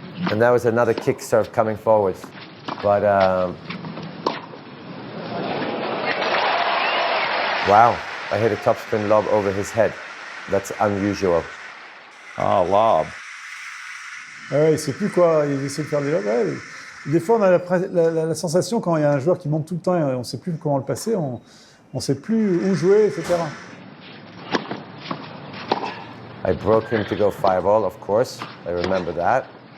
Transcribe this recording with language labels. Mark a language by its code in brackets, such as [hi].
[en] And that was another kick serve coming forward. But, wow, I hit a topspin lob over his head. That's unusual. Oh, lob. [fr] Ouais, il ne sait plus quoi, il essaie de faire des lobs. Ouais, des fois, on a la sensation quand il y a un joueur qui monte tout le temps et on ne sait plus comment le passer, on ne sait plus où jouer, etc. [en] I broke him to go 5-all, of course. I remember that.